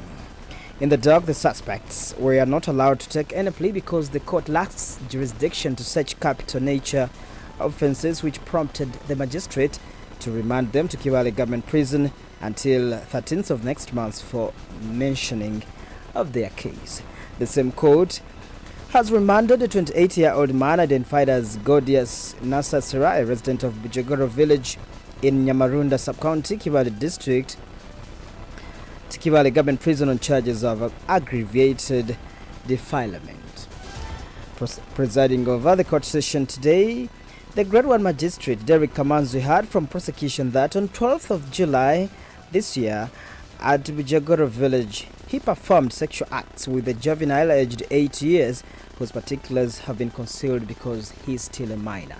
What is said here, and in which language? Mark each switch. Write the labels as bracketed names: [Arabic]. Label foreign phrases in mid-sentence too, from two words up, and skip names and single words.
[English] In the dock, the suspects were not allowed to take any plea because the court lacks jurisdiction to such capital nature offences, which prompted the magistrate to remand them to Kibale Government Prison until 13th of next month for mentioning of their case. The same court has remanded a 28-year-old man identified as Godius Nasasira, a resident of Bijogoro village in Nyamarunda sub-county, Kibale district, to Kibale Government Prison on charges of aggravated defilement. Presiding over the court session today, the Grade 1 Magistrate Derek Kamanzi heard from prosecution that on 12th of July this year at Bijogoro village, he performed sexual acts with a juvenile aged 8 years whose particulars have been concealed because he is still a minor.